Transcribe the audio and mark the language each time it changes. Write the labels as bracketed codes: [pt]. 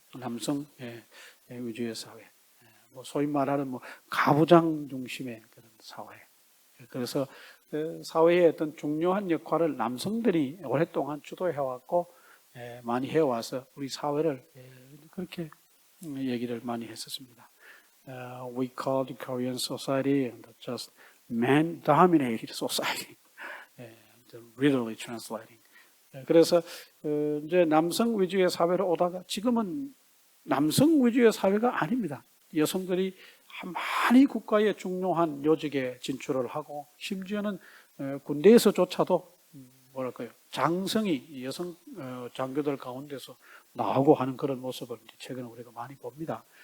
[ko] 남성 위주의 사회, 뭐 소위 말하는 뭐 가부장 중심의 그런 사회. 그래서 사회의 어떤 중요한 역할을 남성들이 오랫동안 주도해왔고 많이 해와서 우리 사회를 그렇게 얘기를 많이 했었습니다. [en] We call the Korean society just man-dominated society. Literally translating. [ko] 그래서 이제 남성 위주의 사회로 오다가 지금은 남성 위주의 사회가 아닙니다. 여성들이 많이 국가의 중요한 요직에 진출을 하고 심지어는 군대에서조차도 뭐랄까요 장성이 여성 장교들 가운데서 나오고 하는 그런 모습을 최근에 우리가 많이 봅니다.